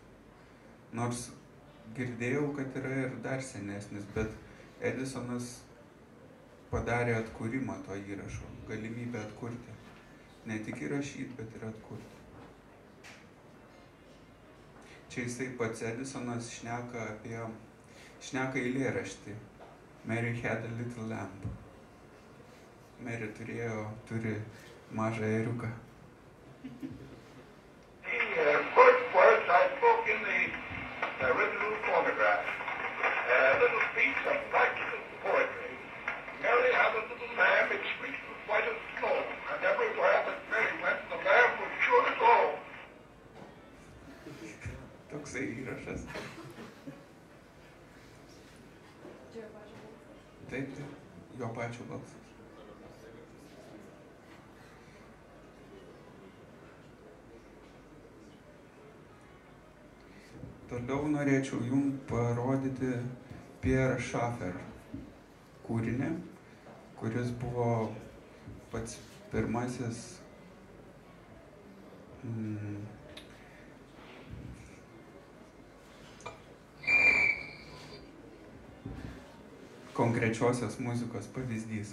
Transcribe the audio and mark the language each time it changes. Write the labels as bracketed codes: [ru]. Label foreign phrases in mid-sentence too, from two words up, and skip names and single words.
[lt] Nors girdėjau, kad yra ir dar senesnis, bet Edisonas padarė atkūrimą to įrašo, galimybę atkurti. Ne tik įrašyti, bet ir atkurti. Čia jisai pats Edisonas šneka eilėraštį. [en] Mary had a little lamp. Mary [lt] turi mažą ėriuką. [en] The first words I spoke in the original phonograph. A little piece of practical poetry. Mary had a little lamb, its fleece was white as snow, and everywhere that Mary went, the lamb was sure to go. [lt] Toksai įrašas. Taip, jo pačio balsas. Toliau norėčiau jums parodyti Pierre Schaeffer kūrinį, kuris buvo pats pirmasis konkrečiosios muzikos pavyzdys.